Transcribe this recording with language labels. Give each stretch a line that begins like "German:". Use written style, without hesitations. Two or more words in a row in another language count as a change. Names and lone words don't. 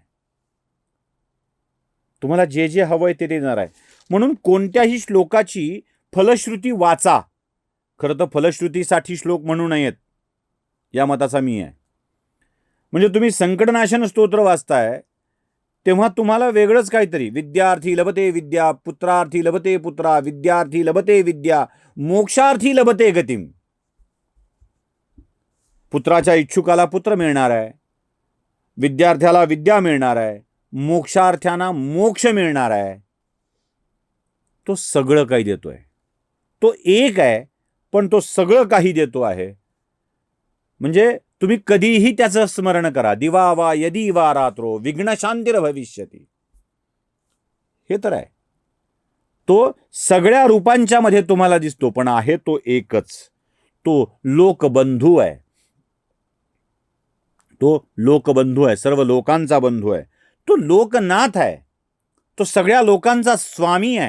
Marathi: तुम्हाला जे जे हवंय ते देणार आहे. म्हणून कोणत्याही श्लोकाची फलश्रुती वाचा. खरं तर फलश्रुतीसाठी श्लोक म्हणू नयेत, या मताचा मी आहे. म्हणजे तुम्ही संकटनाशन स्तोत्र वाचताय तेव्हा तुम्हाला वेगळंच काहीतरी,
Sanskrit: विद्यार्थी लभते विद्या, पुत्रार्थी लभते पुत्रा, विद्यार्थी लभते विद्या, मोक्षार्थी लभते गतिम.
Marathi: पुत्राच्या इच्छुकाला पुत्र मिळणार आहे, विद्यार्थ्याला विद्या मिळणार आहे, मोक्षार्थ्यांना मोक्ष मिळणार आहे. तो सगळं काही देतोय. तो एक आहे, पण तो सगळं काही देतो आहे. म्हणजे तुम्ही कधीही त्याचं स्मरण करा.
Sanskrit: दिवा वा यदी वा रात्रो विघ्न शांतीर भविष्यती.
Marathi: हे तर आहे. तो सगळ्या रूपांच्या मध्ये तुम्हाला दिसतो, पण आहे तो एकच. तो लोकबंधू आहे. तो लोकबंधू आहे, सर्व लोकांचा बंधू आहे. तो लोकनाथ आहे, तो सगळ्या लोकांचा स्वामी आहे.